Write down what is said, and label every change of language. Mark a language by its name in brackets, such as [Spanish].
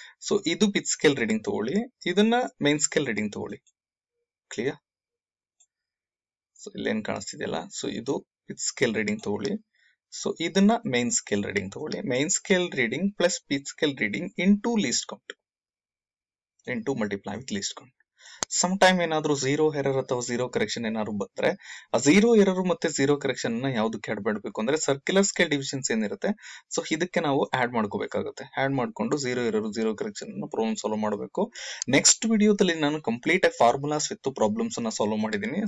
[Kannada] So ಇದು pitch scale reading ತಗೊಳ್ಳಿ, ಇದನ್ನ main scale reading ತಗೊಳ್ಳಿ. ಕ್ಲಿಯರ್. ಸೊ ಇಲ್ಲೇನ್ ಕಾಣಿಸ್ತಿದೆಯಲ್ಲ, ಸೊ ಇದು pitch scale reading ತಗೊಳ್ಳಿ, ಸೊ ಇದನ್ನ main scale reading ತಗೊಳ್ಳಿ. [English] main scale reading plus pitch scale reading into least count into multiply with least count. [Kannada] Some time ಏನಾದ್ರು zero error ಅಥವಾ zero correction ಏನಾದ್ರು ಬಂದ್ರೆ ಆ ಝೀರೋ ಎರರ್ ಮತ್ತೆ ಝೀರೋ ಕರೆಕ್ಷನ್ ನ ಯಾವ್ದಕ್ಕೆ ಆಡ್ ಮಾಡಬೇಕು ಅಂದ್ರೆ ಸರ್ಕ್ಯುಲರ್ ಸ್ಕೇಲ್ ಡಿವಿಷನ್ಸ್ ಏನಿರುತ್ತೆ ಸೊ ಇದಕ್ಕೆ ನಾವು ಆಡ್ ಮಾಡ್ಕೋಬೇಕಾಗುತ್ತೆ. ಆಡ್ ಮಾಡ್ಕೊಂಡು zero error zero correction problem solve ಮಾಡಬೇಕು. ನೆಕ್ಸ್ಟ್ ವಿಡಿಯೋದಲ್ಲಿ ನಾನು ಕಂಪ್ಲೀಟ್ ಆಗಿ ಫಾರ್ಮುಲಾಸ್ ವಿತ್ ಪ್ರಾಬ್ಲಮ್ಸ್ ಅನ್ನ ಸಾಲ್ವ್ ಮಾಡಿದೀನಿ.